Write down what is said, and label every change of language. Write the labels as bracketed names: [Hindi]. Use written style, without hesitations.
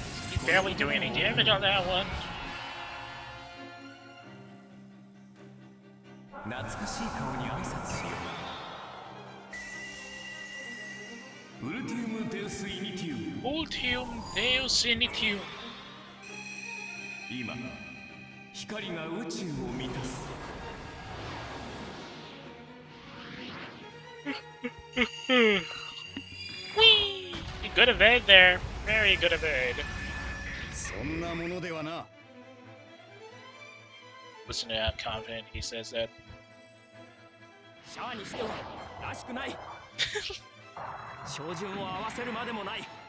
[English] He's barely doing any damage on that one. [Japanese] 懐かしい顔に挨拶しよう。 [Latin] ウルティウム・デウス・イニティウム。 Ultium Deus Initium. [Japanese] 今、光が宇宙を満たす。 [English] Whee! Good evade there. Very good evade. [Japanese] そんなものではな。 [English] Listen to how confident he says that. [Japanese] シャアにしてはらしくない。照準を合わせるまでもない。